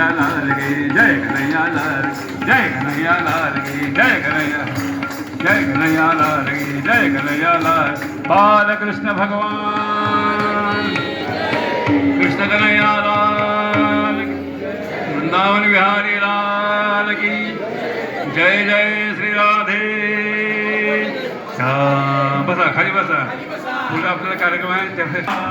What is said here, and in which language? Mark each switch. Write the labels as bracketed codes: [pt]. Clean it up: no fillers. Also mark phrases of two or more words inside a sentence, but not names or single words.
[hi] लाल की जय कन्हैया लाल जय कन्हैया लाल की जय कन्हैया जय कन्हैया लाल की जय कन्हैया लाल बालकृष्ण भगवान कृष्ण कन्हैया लाल वृंदावन विहारी लाल की जय जय श्री राधे [mr] बसा खाली बसा पुढे आपल्याला कार्यक्रम आहे त्यावेळेस